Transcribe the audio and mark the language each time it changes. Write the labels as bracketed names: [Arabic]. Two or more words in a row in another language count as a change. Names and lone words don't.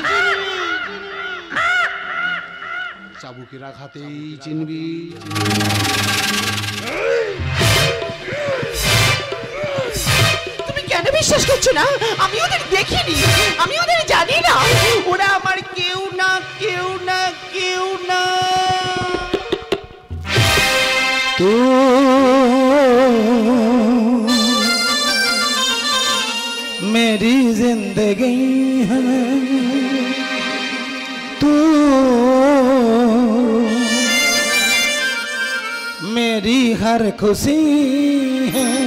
[Bangla] চাবুকের আঘাতেই চিনবি। তুমি কেন বিশ্বাস করছো না? আমি ওদের দেখিনি, আমি ওদের জানি না। ওরা আমার কেউ না, কেউ না, কেউ না। [Hindi] तू मेरी जिंदगी है, तू मेरी हर खुशी है,